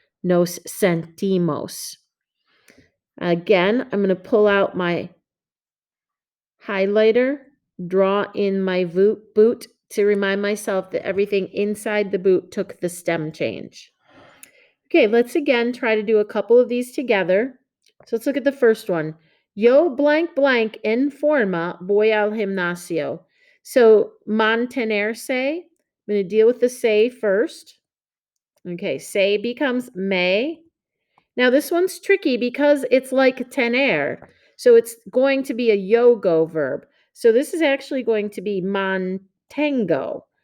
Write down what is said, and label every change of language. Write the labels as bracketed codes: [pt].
[es] Nos sentimos. [en] Again, I'm going to pull out my highlighter, draw in my boot to remind myself that everything inside the boot took the stem change. Okay, let's again try to do a couple of these together. So let's look at the first one. [es] Yo [en] blank blank [es] en forma voy al gimnasio. [en] So mantenerse, I'm going to deal with the say first. Okay, say becomes may. Now this one's tricky because it's like tener. So it's going to be a yo-go verb. So this is actually going to be mantengo.